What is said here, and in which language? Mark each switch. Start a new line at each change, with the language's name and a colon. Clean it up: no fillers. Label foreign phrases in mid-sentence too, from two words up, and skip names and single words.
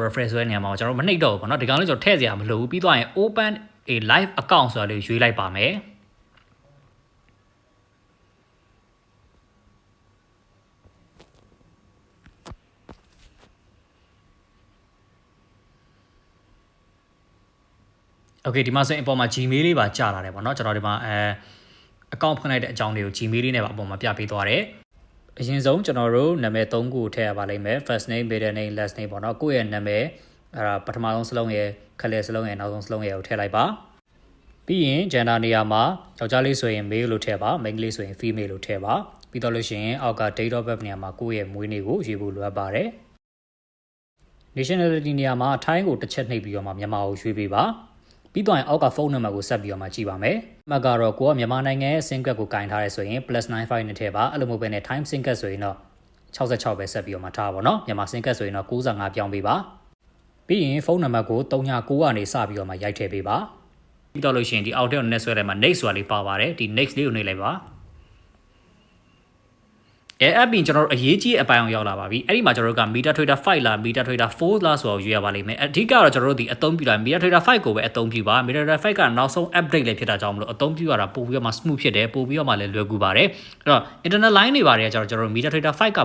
Burmese: reference ဆိုတဲ့နေရာမှာကျွန်တော်မနှိပ်တော့ဘူးပေါ့နော်ဒီကောင်လေးကျွန်တော်ထည့်စရာမလိုဘူးပြီးသွားရင်
English: open a live account
Burmese: ဆိုတာလေးရွေးလိုက်ပါမယ်Okay ဒီမှာဆိုရင်အပေါ်မှာ Gmail လေးပါကြာလာတယ်ပေါ့နော်ကျွန်တော်ဒီမှာaccount ဖွင့်လိုက်တဲ့အကြောင်းလေးကို Gmail လေးနဲ့ပါအပေါ်မှာပြပေးသွားတယ်အရင်ဆုံးကျွန်တော်တို့နာမည်3ခုထည့်ရပါလိမ့်မယ်
English: first name middle name last name
Burmese: ပေါ့နော်ကိုယ့်ရဲ့နာမည်အဲ့ဒါပထမဆုံးစလုံးရဲ့ခက်လက်စလုံးရဲ့နောက်ဆုံးစလုံးရဲ့ကိုထည့်လိုက်ပါပြီးရင် gender နေရာမှာယောက်ျားလေးဆိုရင် male လို့ထည့်ပါမိန်းကလေးဆိုရင် female လို့ထည့်ပါပြီးတော့လို့ရှိရင်အောက်က
English: date of birth
Burmese: နေရာမှာကိုယ့်ရဲ့မွေးနေ့ကိုရေးဖို့လိုအပ်ပါတယ် nationality နေရာမှာထိုင်းကိုတစ်ချက်နှိပ်ပြီးတော့မှမြန်မာကိုရွေးပေးပါပြီးတော့ရင်အောက်ကဖုန်းနံပါတ်ကိုဆက်ပြီးတော့မှကြည့်ပါမယ်။မှတ်ကတော့ကိုကမြန်မာနိုင်ငံရဲ့
English: SIM card
Burmese: ကိုကင်ထားရဲဆိုရင် +95 နဲ့ထည့်ပါအဲ့လိုမျိုးပဲနဲ့
English: time SIM card
Burmese: ဆိုရင်တော့66ပဲဆက်ပြီးတော့မှထားပါတော့မြန်မာ
English: SIM card
Burmese: ဆိုရင်တော့95ပြောင်းပေးပါပြီးရင်ဖုန်းနံပါတ်ကို39ကနေစပြီးတော့မှရိုက်ထည့်ပေးပါပြီးတော့လို့ရှိရင်ဒီအောက်ထဲကို next ဆွဲလိုက်မှာ next ဆိုတာလေးပါပါတယ်ဒီ next လေးကိုနှိပ်လိုက်ပါ app ကျွန်တော်တို့အရေးကြီးအပိုင်းအောင်ရောက်လာပါပြီအဲ့ဒီမှာကျွန်တော်တို့က MetaTrader 5လား MetaTrader 4လားဆိုတော့ရွေးရပါလိမ့်မယ်အဓိကတော့ကျွန်တော်တို့ဒီအသုံးပြုတာ MetaTrader 5ကိုပဲအသုံးပြုပါ MetaTrader 5ကနောက်ဆုံး update လေးဖြစ်တာကြောင့်မလို့အသုံးပြုရတာပို့ပြီးတော့မှ smooth ဖြစ်တယ်ပို့ပြီးတော့မှလည်းလွယ်ကူပါတယ်အဲ့တော့
English: internet line
Burmese: တွေပါတယ်ကျွန်တော်တို့ MetaTrader 5က